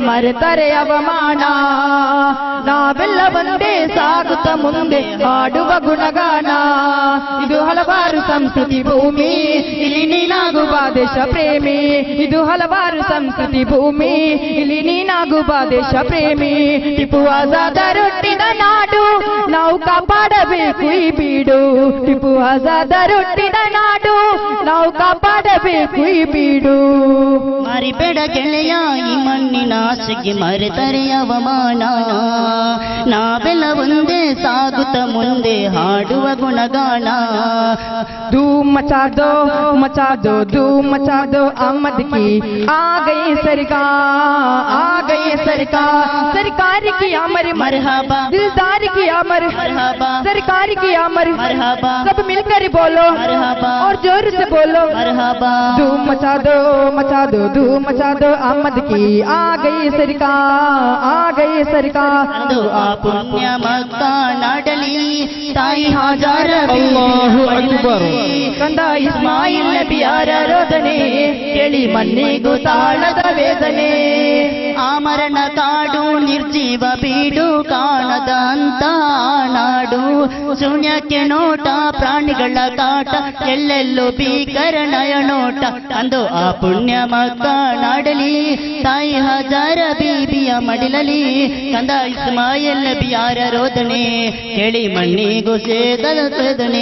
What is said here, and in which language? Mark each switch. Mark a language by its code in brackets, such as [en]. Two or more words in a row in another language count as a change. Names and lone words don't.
[kn] ಮರೆತರೆ ಅವಮಾನ ನಾವೆಲ್ಲ ಒಂದೇ ಸಾಗುತ್ತ ಮುಂದೆ ಹಾಡುವ ಗುಣಗಾನ ಇದು ಹಲವಾರು ಸಂಸ್ಕೃತಿ ಭೂಮಿ ಇಲ್ಲಿ ನೀನಾಗುವ ದೇಶ ಪ್ರೇಮಿ ಇದು ಹಲವಾರು ಸಂಸ್ಕೃತಿ ಭೂಮಿ ಇಲ್ಲಿ ನೀನಾಗುವ ದೇಶ ಪ್ರೇಮಿ ಟಿಪ್ಪು ಆಜಾದರು ಹುಟ್ಟಿದ ನಾಡು ನಾವು ಕಾಪಾಡಬೇಕು ಈ ಬೀಡು ಟಿಪ್ಪು ಆಜಾದರು ಹುಟ್ಟಿದ ನಾಡು ನಾವು ಕಾಪಾಡಬೇಕು ಈ ಬೀಡು ಮರಿಬೇಡ ಗೆಳೆಯ ಈ ಮಣ್ಣಿನ ಆಸೆಗೆ ಮರೆತರೆ ಅವಮಾನ ನಾವೆಲ್ಲ ಒಂದೇ ಸಾಗುತ್ತ ಮುಂದೆ ಹಾಡುವ ಗುಣಗಾನ [hi] धूम मचा दो धूम मचा दो अहमद की आ गई सरकार सरकार की अमर मरहबा दिलदार की अमर मरहबा सरकार की अमर मरहबा सब मिलकर बोलो मरहबा और जोर से बोलो मरहबा धूम मचा दो धूम मचा दो अहमद की आ गई सरकार [kn] ಅಂದು ಆ ಪುಣ್ಯ ಮಕ್ಕಾ ನಾಡಲಿ ತಾಯಿ ಹಾಜರ [ar] الله أكبر. [kn] ಕಂದ ಇಸ್ಮಾಯಿಲ್ ನಬಿಯಾರ ರೋದನೆ ಕೇಳಿ ಮಣ್ಣಿಗೂ ತಾಳದ ವೇದನೆ ಆ ಮರಣ ಕಾಡು ನಿರ್ಜೀವ ಬೀಡು ಕಾಣದ ಅಂತ ನಾಡು ಶೂನ್ಯಕ್ಕೆ ನೋಟ ಪ್ರಾಣಿಗಳ ಕಾಟ ಎಲ್ಲೆಲ್ಲೂ ಭೀಕರ ನಯನೋಟ ಅಂದು ಆ ಪುಣ್ಯ ಮಕ್ಕ ನಾಡಲಿ ತಾಯಿ ಹಜಾರ ಬೀಬಿಯ ಮಡಿಲಲಿ ಕಂದ ಇಸ್ಮಾಯಿಲ್ ನಬಿಯಾರ ರೋದನೆ ಕೇಳಿ ಮಣ್ಣಿಗೂ ಸೇದದ ವೇದನೆ